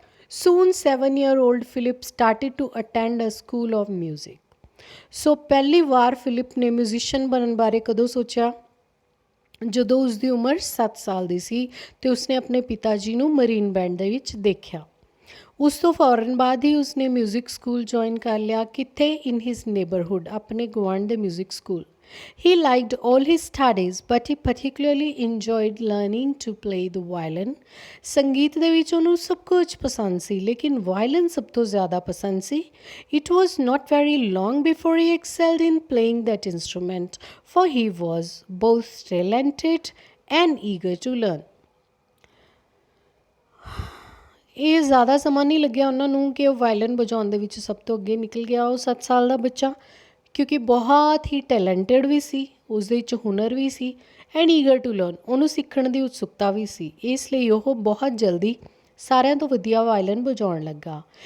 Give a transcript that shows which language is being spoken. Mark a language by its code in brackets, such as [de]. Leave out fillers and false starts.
[en] Soon 7-year-old Philip started to attend a school of music. [pa] ਸੋ ਪਹਿਲੀ ਵਾਰ Philip ਨੇ musician ਬਣਨ ਬਾਰੇ ਕਦੋਂ ਸੋਚਿਆ? ਜਦੋਂ ਉਸਦੀ ਉਮਰ 7 ਸਾਲ ਦੀ ਸੀ ਅਤੇ ਉਸਨੇ ਆਪਣੇ ਪਿਤਾ ਜੀ ਨੂੰ ਮਰੀਨ ਬੈਂਡ ਦੇ ਵਿੱਚ ਦੇਖਿਆ। ਉਸ ਤੋਂ ਫੌਰਨ ਬਾਅਦ ਹੀ ਉਸਨੇ ਮਿਊਜ਼ਿਕ ਸਕੂਲ ਜੁਆਇਨ ਕਰ ਲਿਆ। ਕਿੱਥੇ? [en] in his neighbourhood, [pa] ਆਪਣੇ ਗੁਆਂਢ ਦੇ music school. [en] He liked all his studies, but he particularly enjoyed learning to play the violin. [pa] ਸੰਗੀਤ ਦੇ ਵਿੱਚ ਉਹਨੂੰ ਸਭ ਕੁਝ ਪਸੰਦ ਸੀ, ਲੇਕਿਨ ਵਾਇਲਨ ਸਭ ਤੋਂ ਜ਼ਿਆਦਾ ਪਸੰਦ ਸੀ। [en] It was not very long before he excelled in playing that instrument, for he was both talented and eager to learn. [pa] ਇਹ ਜ਼ਿਆਦਾ ਸਮਾਂ ਨਹੀਂ ਲੱਗਿਆ ਉਹਨਾਂ ਨੂੰ ਕਿ ਉਹ ਵਾਇਲਨ ਵਜਾਉਣ ਦੇ ਵਿੱਚ ਸਭ ਤੋਂ ਅੱਗੇ ਨਿਕਲ ਗਿਆ ਉਹ 7 ਸਾਲ ਦਾ ਬੱਚਾ, ਕਿਉਂਕਿ ਬਹੁਤ ਹੀ ਟੈਲੈਂਟਡ ਵੀ ਸੀ, ਉਸਦੇ ਵਿੱਚ ਹੁਨਰ ਵੀ ਸੀ, [en] and eager to learn, [pa] ਉਹਨੂੰ ਸਿੱਖਣ ਦੀ ਉਤਸੁਕਤਾ ਵੀ ਸੀ। ਇਸ ਲਈ ਉਹ ਬਹੁਤ ਜਲਦੀ ਸਾਰਿਆਂ ਤੋਂ ਵਧੀਆ ਵਾਇਲਨ ਵਜਾਉਣ ਲੱਗਾ।